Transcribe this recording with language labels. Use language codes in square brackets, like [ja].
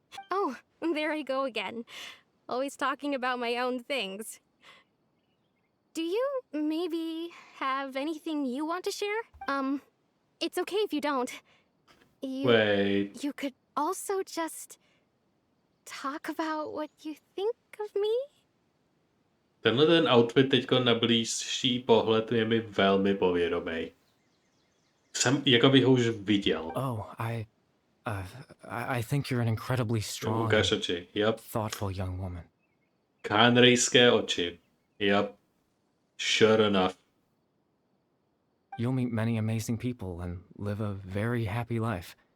[en] Oh, there I go again. Always talking about my own things. Do you maybe have anything you want to share? It's okay if you don't. Wait. You could also just talk about what you think of me? [cs] Tenhle ten outfit teďko na blížší pohled je mi velmi povědomý. Jsem, jako bych ho už viděl. [en] Oh, I think you're an incredibly strong, [cs] Ukáž oči, [en] yep. thoughtful young woman. [cs] Kánrejské oči, [en] yep. Sure enough. You'll meet many amazing people and live a very happy life.